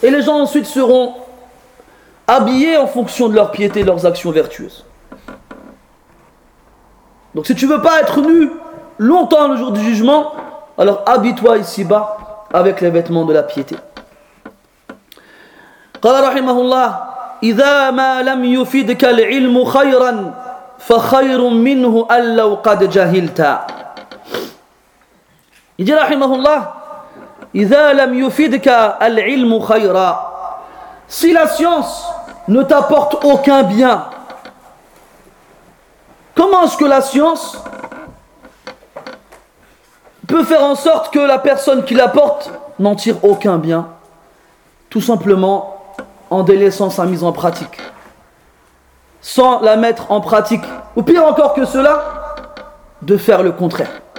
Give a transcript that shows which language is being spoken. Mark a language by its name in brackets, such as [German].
[French] Et les gens ensuite seront habillés en fonction de leur piété et leurs actions vertueuses. Donc si tu ne veux pas être nu longtemps le jour du jugement, Alors habille-toi ici-bas avec les vêtements de la piété. [Arabic] قال رحمه الله إذا ما لم يفيدك العلم خيرا فخير منه أن لو قد جهلت. يجي رحمه الله إذا لم يفيدك العلم خيرا. [French] Si la science ne t'apporte aucun bien, comment est-ce que la science peut faire en sorte que la personne qui l'apporte n'en tire aucun bien? Tout simplement en délaissant sa mise en pratique, sans la mettre en pratique, ou pire encore que cela, de faire le contraire.